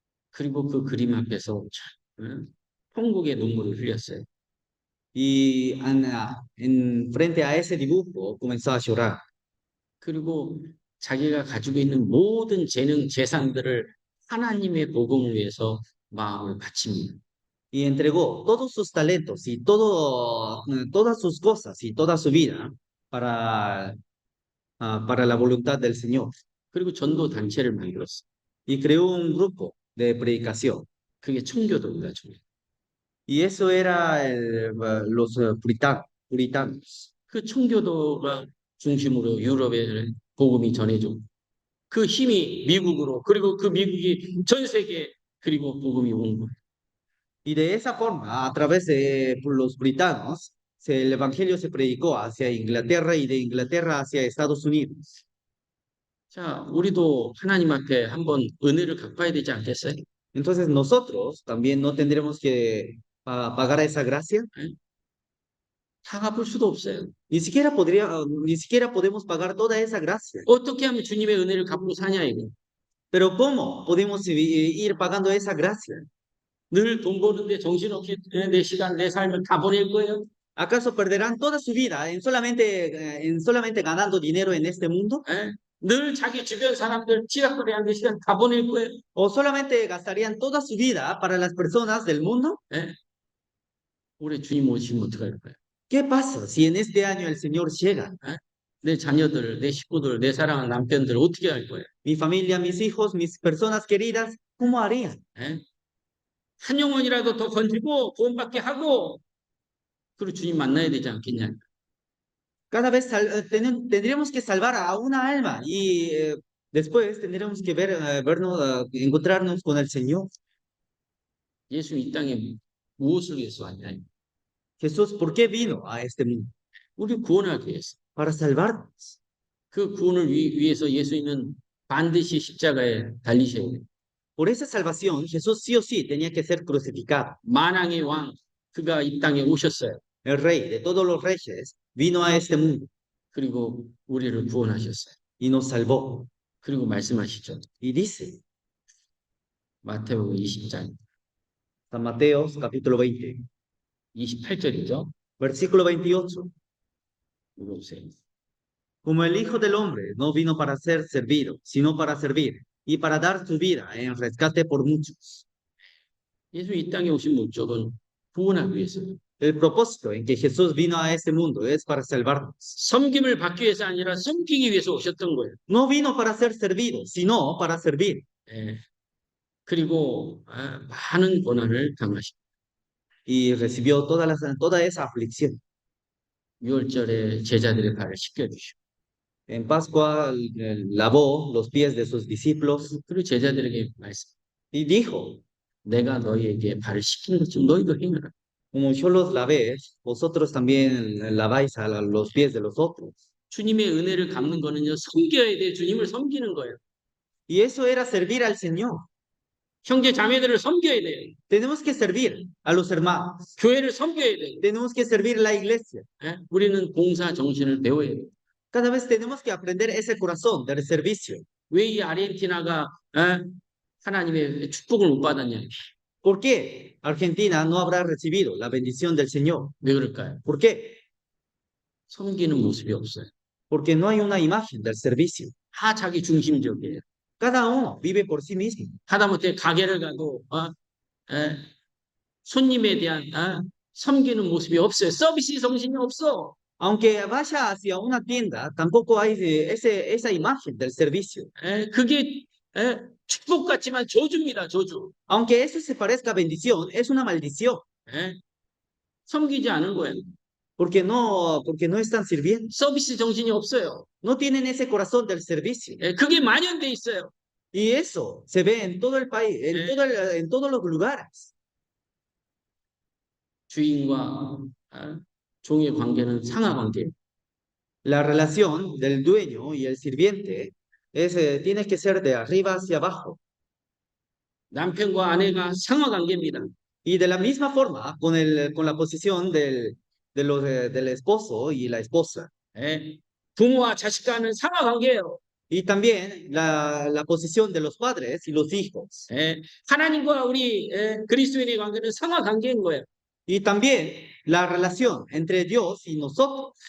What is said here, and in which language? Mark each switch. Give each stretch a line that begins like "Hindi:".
Korean: 그리고 그 그림 앞에서 통곡의 눈물을 흘렸어요.
Spanish: Y frente a ese dibujo comenzó a llorar.
Korean: 그리고 자기가 가지고 있는 모든 재산들을 하나님의 복음을 위해서 마음을 바칩니다.
Spanish: Y entregó todos sus talentos y todas sus cosas y toda su vida para la voluntad del Señor.
Korean: 그리고 전도 단체를 만들었어요.
Spanish: Y creó un grupo de predicación.
Korean: 그게 청교도입니다.
Spanish: Y eso era los puritanos.
Korean: 그 청교도가 중심으로 유럽에 복음이 전해져. 그 힘이 미국으로 그리고 그 미국이 전 세계 그리고 복음이 온 거예요.
Spanish: Y de esa forma, a través de los britanos, el evangelio se predicó hacia Inglaterra y de Inglaterra hacia Estados Unidos.
Korean: 자, 우리도 하나님 앞에 한번 은혜를 갚아야 되지 않겠어요?
Spanish: Entonces nosotros también no tendremos que pagar esa gracia.
Korean: 다 갚을 수도 없어요.
Spanish: Ni siquiera podemos pagar toda esa gracia.
Korean: 어떻게 하면 주님의 은혜를 갚고 사냐 이거.
Spanish: Pero ¿cómo podemos ir pagando esa gracia?
Korean: 늘 돈 버는데 정신없이 내 시간, 내 삶을 다 보낼 거예요?
Spanish: ¿Acaso perderán toda su vida en solamente ganando dinero en este mundo?
Korean: 예? 늘 자기 주변 사람들 치락거리하는 데 시간 다 보낼 거예요?
Spanish: ¿O solamente gastarían toda su vida para las personas del mundo?
Korean: 예? 올해 주님 오시면 어떡할 거예요?
Spanish: ¿Qué pasa si en este año el Señor llega?
Korean: 예? 내 자녀들, 내 식구들, 내 사랑하는 남편들 어떻게 할 거예요?
Spanish: Mi familia, mis hijos, mis personas queridas, ¿cómo harían?
Korean: 예? 한 영혼이라도 더 건지고 구원받게 하고 그리고 주님 만나야 되지 않겠냐?
Spanish: Cada vez tendríamos que salvar a una alma y después tendremos que encontrarnos con el Señor.
Korean: 예수 이 땅에 무엇을 위해서 왔냐?
Spanish: Jesús, ¿por qué vino a este mundo?
Korean: 우리 구원하기 위해서.
Spanish: Para salvarnos.
Korean: 그 구원을 위해서 예수님은 반드시 십자가에 달리셔야 돼요.
Spanish: Por esa salvación, Jesús sí o sí tenía que ser crucificado.
Korean: 만왕의 왕, 그가 이 땅에 오셨어요.
Spanish: El rey de todos los reyes vino a este mundo
Korean: 그리고 우리를 구원하셨어요.
Spanish: y nos salvó.
Korean: 그리고 말씀하시죠.
Spanish: Y dice,
Korean: 마태복음 20장
Spanish: San Mateo capítulo 20,
Korean: 28절이죠.
Spanish: versículo 28.
Korean: 읽어보세요.
Spanish: Como el Hijo del Hombre no vino para ser servido, sino para servir y para dar su vida en rescate por muchos.
Korean: 예수 이 땅에 오신 목적은 구원하기 위해서요.
Spanish: El propósito en que Jesús vino a este mundo es para salvarnos.
Korean: 섬김을 받기 위해서 아니라 섬기기 위해서 오셨던 거예요.
Spanish: No vino para ser servido, sino para servir.
Korean: 예. 그리고 많은 고난을 당하시고
Spanish: Y recibió toda esa aflicción.
Korean: 6월절에 제자들의 발을 씻겨주시고
Spanish: En Pascua lavó los pies de sus discípulos
Korean: 그리고 제자들에게 말씀.
Spanish: y dijo,
Korean: 내가 너희에게 발을 씻긴 것처럼 너희도 행하라.
Spanish: como yo los lavé, vosotros también laváis a los pies de los otros.
Korean: 주님의 은혜를 갚는 거는요. 섬겨야 돼. 주님을 섬기는 거예요.
Spanish: Y eso era servir al Señor.
Korean: 형제 자매들을 섬겨야 돼요.
Spanish: Tenemos que servir a los hermanos.
Korean: 교회를 섬겨야 돼요.
Spanish: Tenemos que servir a la iglesia.
Korean: 예? 우리는 봉사 정신을 배워야 돼요.
Spanish: Cada vez tenemos que aprender ese corazón del servicio.
Korean: 왜 이 아르헨티나가 하나님의 축복을 못 받았냐?
Spanish: ¿Por qué Argentina no habrá recibido la bendición del Señor?
Korean: 왜 그럴까요?
Spanish: ¿Por qué?
Korean: 섬기는 모습이 없어요.
Spanish: Porque no hay una imagen del servicio.
Korean: 다 자기 중심적이에요.
Spanish: Cada uno vive por sí mismo.
Korean: 하다못해 가게를 가도 손님에 대한 섬기는 모습이 없어요. 서비스 정신이 없어.
Spanish: Aunque vaya hacia una tienda, tampoco hay esa imagen del servicio.
Korean: 그게 축복 같지만 저주입니다. 저주.
Spanish: Aunque eso se parezca bendición, es una maldición,
Korean: 예, 섬기지 않은 거예요.
Spanish: porque no están sirviendo.
Korean: 서비스 정신이 없어요.
Spanish: No tienen ese corazón del servicio.
Korean: 그게 만연돼 있어요.
Spanish: Y eso se ve en todo el país, en todos los lugares.
Korean: 주인과 종의 관계는 상하 관계.
Spanish: La relación del dueño y el sirviente tiene que ser de arriba hacia abajo.
Korean: 남편과 아내가 상하 관계입니다.
Spanish: Y de la misma forma, con la posición del esposo y la esposa.
Korean: 예, 부모와 자식과는 상하 관계예요.
Spanish: Y también la posición de los padres y los hijos.
Korean: 하나님과 우리 그리스도인의 관계는 상하 관계인 거예요.
Spanish: Y también la relación entre Dios y nosotros.